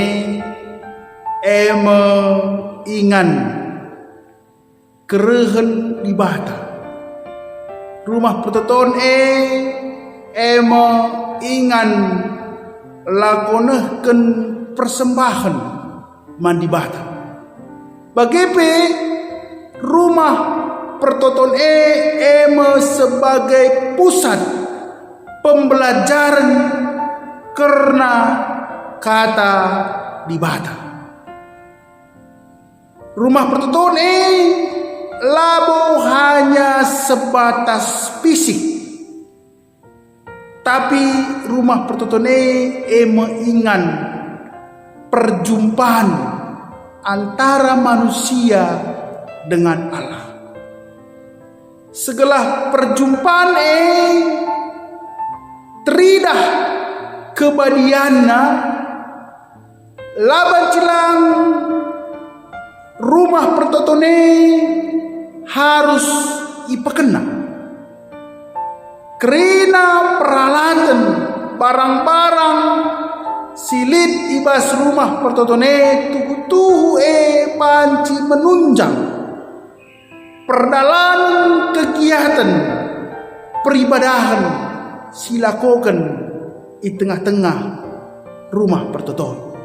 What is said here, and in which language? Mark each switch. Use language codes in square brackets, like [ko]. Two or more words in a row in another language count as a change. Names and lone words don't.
[btx] ingan kerehen ibada rumah pertoton ingan lakonehken persembahan mandibata bagepe rumah pertoton [id] sebagai pusat pembelajaran karena [btx] kata dibata rumah pertoton labo [id] hanya sebatas fisik tapi [btx] rumah pertoton [id] mengingat perjumpaan antara manusia dengan Allah segala perjumpaan [btx] teridah kebadianna laban cilang rumah pertoton harus ipakena kerina peralatan barang-barang silit ibas rumah pertoton tuhu panci menunjang perdalan [id] kegiatan peribadahan [btx] silakokan [id] di tengah-tengah [btx] rumah pertoton